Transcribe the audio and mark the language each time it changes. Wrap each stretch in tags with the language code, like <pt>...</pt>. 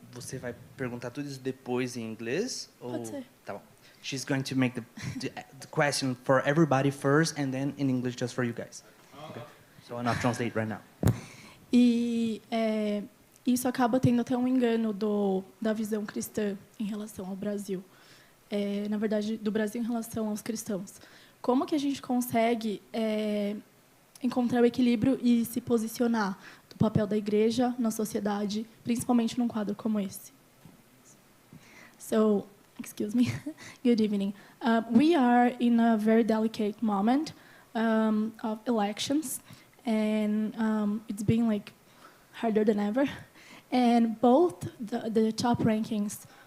<pt>Você vai perguntar tudo isso depois em inglês? Pode ser. Tá bom.</pt> <en>She's going to make the question for everybody first, and then in English just for you guys. Okay. So I'll not translate right now.</en> <pt>E isso acaba tendo até um engano da visão cristã em relação ao Brasil. Na verdade, do Brasil em relação aos cristãos. Como que a gente consegue encontrar o equilíbrio e se posicionar do papel da igreja na sociedade, principalmente num quadro como esse?</pt> <en>So, excuse me. Good evening. We are in a very delicate moment of elections, and it's been harder than ever. And both the top rankings</en>